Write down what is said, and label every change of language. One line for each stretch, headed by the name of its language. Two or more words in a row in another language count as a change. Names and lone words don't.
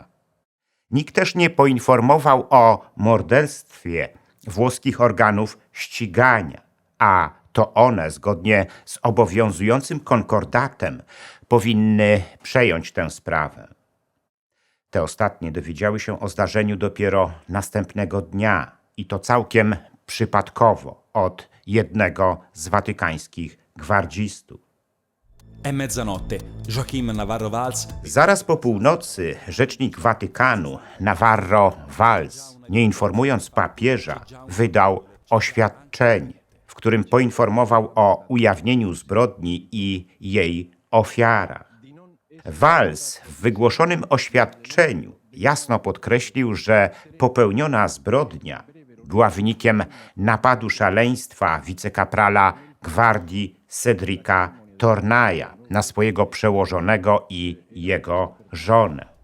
Polish: Nikt też nie poinformował o morderstwie włoskich organów ścigania, a to one, zgodnie z obowiązującym konkordatem, powinny przejąć tę sprawę. Te ostatnie dowiedziały się o zdarzeniu dopiero następnego dnia i to całkiem przypadkowo od jednego z watykańskich gwardzistów.
Italian: È mezzanotte. Joaquín Navarro Valls
Polish: Zaraz po północy rzecznik Watykanu Navarro Valls, nie informując papieża, wydał oświadczenie, w którym poinformował o ujawnieniu zbrodni i jej ofiarach. Valls w wygłoszonym oświadczeniu jasno podkreślił, że popełniona zbrodnia była wynikiem napadu szaleństwa wicekaprala gwardii Cedrika Tornaya na swojego przełożonego i jego żonę.